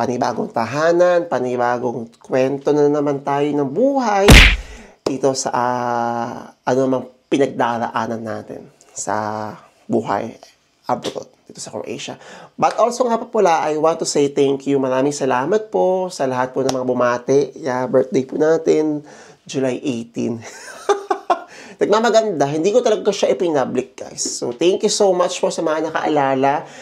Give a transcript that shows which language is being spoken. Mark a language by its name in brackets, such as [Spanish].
[Filipino] Panibagong tahanan, panibagong kwento na naman tayo ng buhay dito sa ano mang pinagdaraanan natin sa buhay abroad dito sa Croatia. [English] But also nga pa pala, I want to say thank you. [Filipino] Maraming salamat po sa lahat po ng mga bumati. Yeah, birthday po natin, July 18. Nagmamaganda, hindi ko talaga siya ipinablik guys. [English] So, thank you so much [Filipino] po sa mga nakaalala.